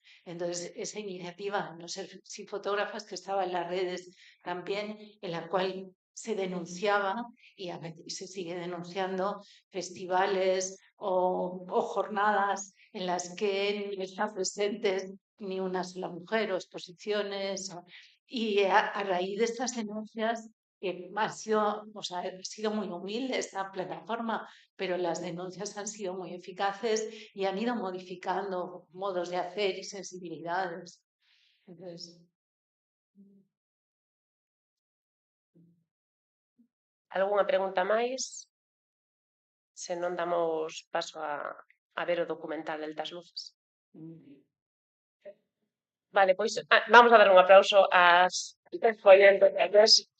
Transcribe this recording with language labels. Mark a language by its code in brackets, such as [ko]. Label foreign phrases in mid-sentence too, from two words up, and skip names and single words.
[es] Entonces, esa iniciativa, No Sin Fotógrafas, que estaba en las redes también, en la cual se denunciaba y se sigue denunciando festivales o jornadas en las que no están presentes ni una sola mujer o exposiciones. Y a raíz de estas denuncias, ha sido muy humilde esta plataforma, pero las denuncias han sido muy eficaces y han ido modificando modos de hacer y sensibilidades. Entonces, [gl] Algunha pregunta máis? Se non damos paso a ver o documental das luces. Vale, pois vamos a dar un aplauso ás ponentes.